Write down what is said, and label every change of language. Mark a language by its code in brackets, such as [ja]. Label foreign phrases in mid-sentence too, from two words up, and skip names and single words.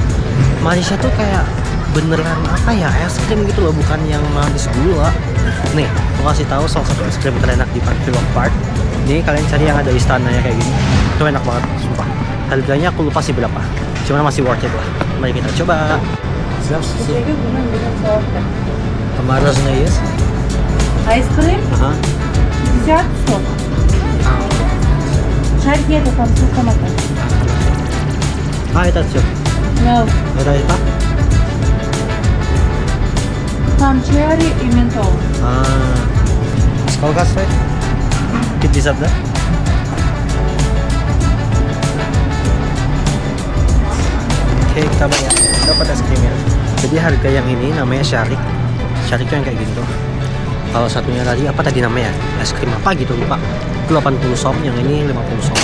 [id] Manisnya tuh kayak beneran apa ya, es krim gitu loh, bukan yang manis gula. Nih, aku kasih tahu salah satu es krim terenak di Fun Villa Park. Ini kalian cari yang ada istananya kayak gini. Itu enak banget, sumpah. Harganya aku lupa sih berapa. Cuman masih [en] worth it [id] lah. Mari kita coba. [ru] Мороженое есть? Айскрим Ага. 50 сок. Шарики это там с томатом. Это все. No. Это? Там черри и ментол. Сколько стоит? 50, да? [id] Oke, kita bayar. Dapat es krimnya. Jadi harga yang ini namanya Sharik. Sharik itu yang kayak gitu. Kalau satunya tadi apa tadi namanya? Es krim apa gitu lupa. Itu 80 som, yang ini 50 som.